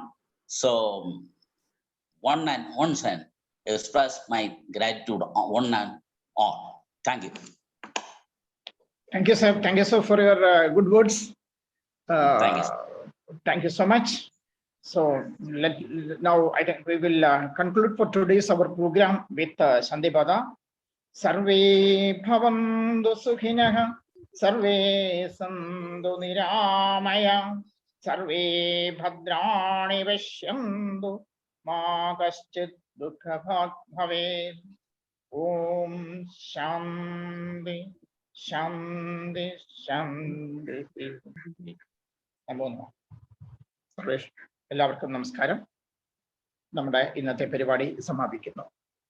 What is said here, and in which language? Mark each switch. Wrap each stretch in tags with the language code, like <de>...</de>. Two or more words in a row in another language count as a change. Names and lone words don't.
<en>So one and express my gratitude on one and all. Thank you. Thank you, sir. Thank you, sir, for your good words. Thank you, sir. Thank you so much. So now I think we will conclude for today's our program with Sandipata.</en> <sa>Sarve bhavantu sukhinah, sarve santu niramaya, sarve bhadrani vashyantu, ma kaschit dukkha bhavet. Om Shanti Shanti Shanti.</sa> <ml>എല്ലാവർക്കും നമസ്കാരം. നമ്മുടെ ഇന്നത്തെ പരിപാടി സമാപിക്കുന്നു.</ml>